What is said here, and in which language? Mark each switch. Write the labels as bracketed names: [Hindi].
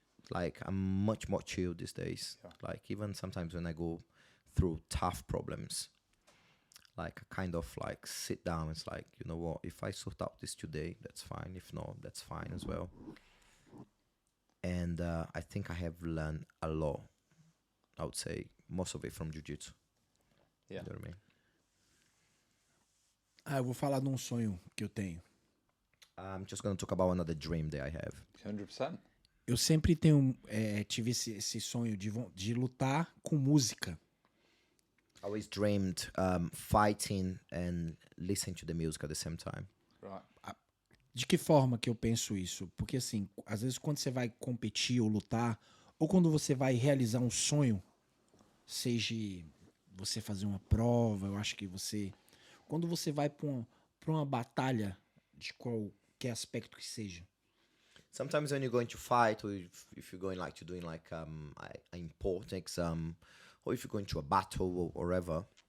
[English] Like I'm much more chill these days. Like even sometimes when I go through tough problems, like I kind of like sit down. It's like, you know what? If I sort out this today, that's fine. If not, that's fine as well. And I think I have learned a lot. I would say most of it from jiu-jitsu. Yeah. You know what I mean? [Portuguese] Eu vou falar de um sonho que eu tenho. [English] I'm just going to talk about another dream that I have. 100%. [Portuguese] Eu sempre tive esse sonho de lutar com música. [English] I always dreamed fighting and listening to the music at the same time. Right. [Portuguese] De que forma que eu penso isso? Porque assim, às vezes quando você vai competir ou lutar, ou quando você vai realizar um sonho, seja você fazer uma prova, eu acho que quando você vai para uma batalha de qualquer aspecto que seja. [English] Sometimes when you're going to fight, or if you're going like to doing like an important exam, or if you're going to a battle or whatever,